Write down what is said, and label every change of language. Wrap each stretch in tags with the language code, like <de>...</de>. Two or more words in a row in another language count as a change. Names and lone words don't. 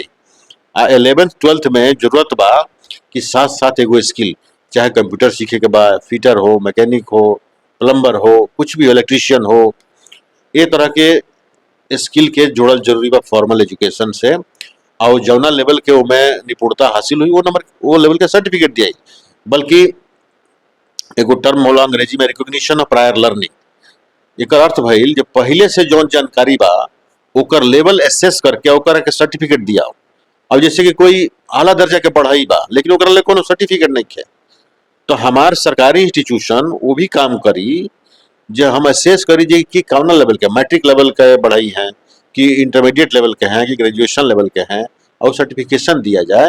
<bho>11th 12th में जरूरत बा कि साथ साथ एगो स्किल, चाहे कंप्यूटर सीखे के बा, फिटर हो, मैकेनिक हो, प्लम्बर हो, कुछ भी इलेक्ट्रीशियन हो, ये तरह के स्किल के जोड़ल जरूरी बा</bho> <en>formal education</en> <bho>से। और जौना लेवल के में निपुणता हासिल हुई वो लेवल के सर्टिफिकेट दियाई। बल्कि एगो टर्म होला अंग्रेजी में</bho> <en>recognition of prior learning.</en> <bho>एक अर्थ भइल जो पहले से जौन जानकारी बा ओकर</bho> <en>level assess</en> <bho>करके ओकर के सर्टिफिकेट दिया। अब जैसे कि कोई आला दर्जा के पढ़ाई बा लेकिन ओकरा ले कोनो सर्टिफिकेट नहीं है, तो हमार सरकारी इंस्टीट्यूशन वो भी काम करी जो हम एसेस करी जे कि कौन लेवल के,</bho> <en>matric level</en> <bho>के पढ़ाई हैं कि</bho> <en>intermediate level</en> <bho>के हैं कि</bho> <en>graduation level</en> <bho>के हैं, और सर्टिफिकेशन दिया जाए।</bho>